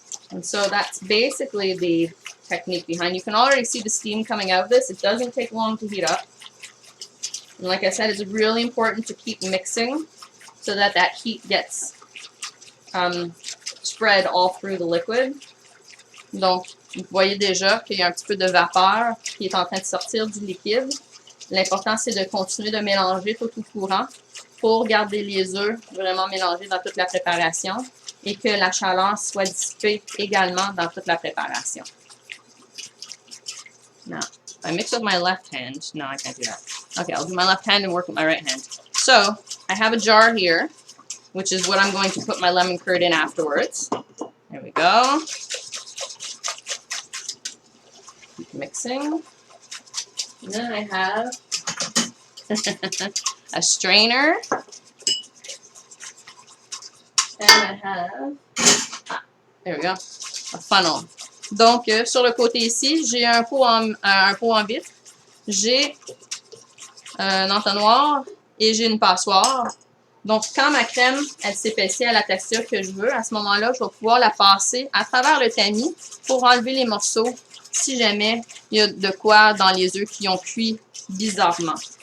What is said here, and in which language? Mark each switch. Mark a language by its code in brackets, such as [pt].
[en] And so that's basically the technique behind. You can already see the steam coming out of this. It doesn't take long to heat up. And like I said, it's really important to keep mixing so that that heat gets spread all through the liquid. [fr] Donc, vous voyez déjà qu'il y a un petit peu de vapeur qui est en train de sortir du liquide. L'important, c'est de continuer de mélanger tout au courant pour garder les œufs vraiment mélangés dans toute la préparation et que la chaleur soit dissipée également dans toute la préparation. [en] Now, if I mix with my left hand, no, I can't do that. Okay, I'll do my left hand and work with my right hand. So, I have a jar here, which is what I'm going to put my lemon curd in afterwards. There we go. Keep mixing. And then I have a strainer. And I have, there we go, a funnel. [fr] Donc, sur le côté ici, j'ai un pot en vitre, j'ai un entonnoir et j'ai une passoire. Donc, quand ma crème, elle s'épaissit à la texture que je veux, à ce moment-là, je vais pouvoir la passer à travers le tamis pour enlever les morceaux si jamais il y a de quoi dans les œufs qui ont cuit bizarrement.